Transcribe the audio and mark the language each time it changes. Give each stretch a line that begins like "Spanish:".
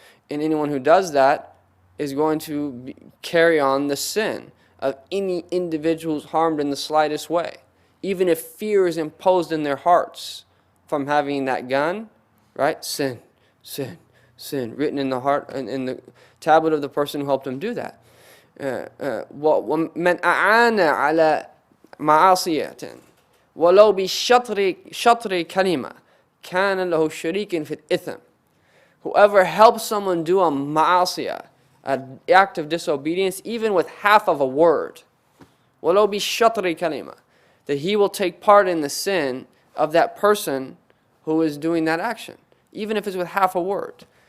English: And anyone who does that is going to carry on the sin of any individual who's harmed in the slightest way. Even if fear is imposed in their hearts from having that gun, right? Sin, sin, sin, written in the heart and in the tablet of the person who helped them do that.
Arabic: ومن أعان على معصية ولو بشطر كلمة كان له شريك في الإثم.
English: Whoever helps someone do a ma'asiyah, an act of disobedience, even with half of a word,
Arabic: ولو بشطر كلمة,
English: that he will take part in the sin of that person who is doing that action, even if it's with half a word.